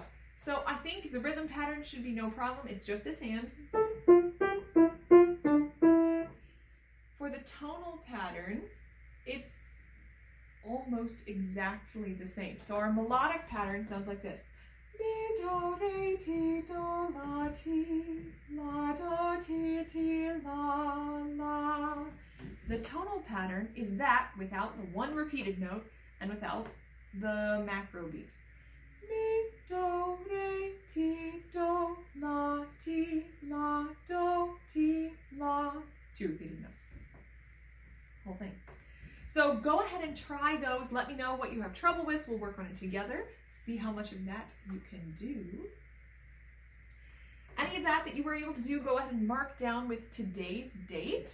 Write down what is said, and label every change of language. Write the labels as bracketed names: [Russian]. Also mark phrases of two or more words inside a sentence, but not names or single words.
[English] So I think the rhythm pattern should be no problem. It's just this hand. For the tonal pattern, it's almost exactly the same. So our melodic pattern sounds like this. Mi, do, re, ti, do, la, ti, la, do, ti, ti, la, la. The tonal pattern is that without the one repeated note and without the macro beat. Mi, do, re, ti, do, la, ti, la, do, ti, la. 2 repeated notes. Whole thing. So go ahead and try those. Let me know what you have trouble with. We'll work on it together. See how much of that you can do. Any of that you were able to do, go ahead and mark down with today's date.